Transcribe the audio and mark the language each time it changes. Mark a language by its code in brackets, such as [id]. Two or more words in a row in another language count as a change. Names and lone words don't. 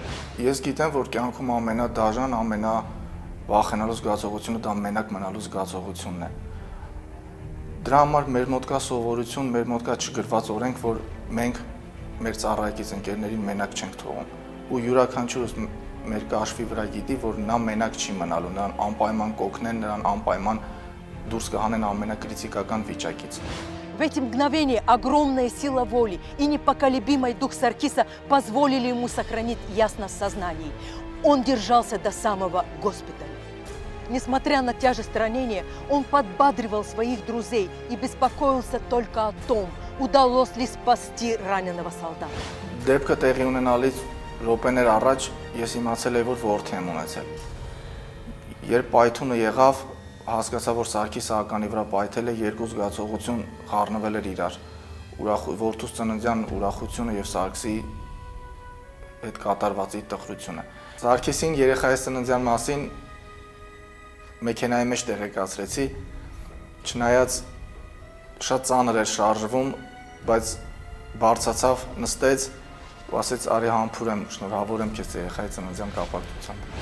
[hy] Ես գիտեմ, որ կյանքում ամենադաժան, ամենավախենալու զգացողությունը դա մենակ մնալու զգացողությունն է։ Դրա համար մեր մոտ կա սովորություն, մեր մոտ կա չգրված օրենք, որ մենք մեր ծառայակից ընկերներին մենակ չենք թողում։ Ու յուրաքանչյուրս մեր կաշվի вրա գիտի, որ նա մենակ չի մնալու, նրան անպայման կօգնեն, նրան անպայման դուրս կհանեն ամենակրիտիկական վիճակից։ [ru] В эти мгновения огромная сила воли и непоколебимый дух Саркиса позволили ему сохранить ясность сознания. Он держался до самого госпиталя. Несмотря на тяжесть ранения, он подбадривал своих друзей и беспокоился только о том, удалось ли спасти раненого солдата. [hy] Դեպքը տեղի ունենալից րոպեներ առաջ ես իմացել եմ, որ որդի եմ ունեցել։ Երբ պայթունը եղավ, հասկացա, որ Սարգիսը ականի վրա պայթել է, երկու զգացողություն խառնվել էր իրար։ որդուս ծննդյան ուրախությունը եւ Սարգսի այդ կատարվածի տխրությունը։ Սարգսին երեխայի ծննդյան մասին մեքենայի մեջ տեղեկացրեցի, չնայած շատ ծանր էր շարժվում, բայց բարձացավ, նստեց ու ասեց արի համբուրեմ, շնորհավոր եմ քեզ երեխայի ծննդյան կապակցությամբ։